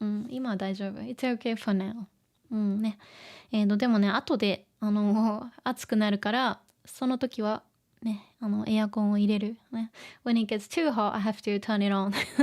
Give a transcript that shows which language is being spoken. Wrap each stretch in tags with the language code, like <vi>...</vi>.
<ja>今は大丈夫。</ja> <en>It's okay for now.</en> <ja>ね。でもね、後で暑くなるからその時はね、エアコンを入れる。ね。</ja> <en>When it gets too hot, I have to turn it on.</en>